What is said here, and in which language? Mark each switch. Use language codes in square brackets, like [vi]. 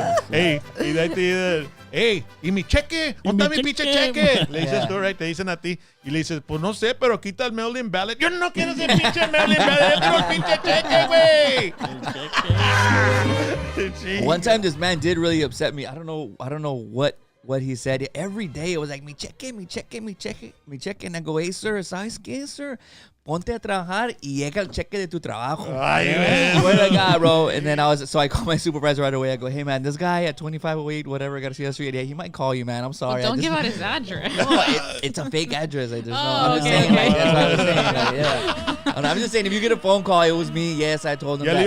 [es] Hey, y de ahí te dicen, hey, ¿y mi cheque? ¿Dónde está mi pinche cheque? Le dices tú, [en] right? [es] Te dicen a ti. Y le dices, pues no sé, pero quita el mail-in ballot. Yo no quiero ese pinche mail-in ballot. Yo quiero el pinche cheque, güey. [en] One time, this man did really upset me. I don't know what he said. Every day it was like, [es] mi cheque. [en] And I go, hey, sir, [es] ¿sabes qué, sir? Ponte a trabajar y llega el cheque de tu trabajo. [en] Ay, man. Swear to God, bro. And then I called my supervisor right away. I go, hey, man, this guy at 2508, whatever, Garcia Street, yeah, he might call you, man. I'm sorry. Well, don't give out his address. No, it's a fake address. Like, I'm just saying, like, that's what I was saying. Like, yeah. And I'm just saying, if you get a phone call, it was me. Yes, I told him [es] Ya [en] that.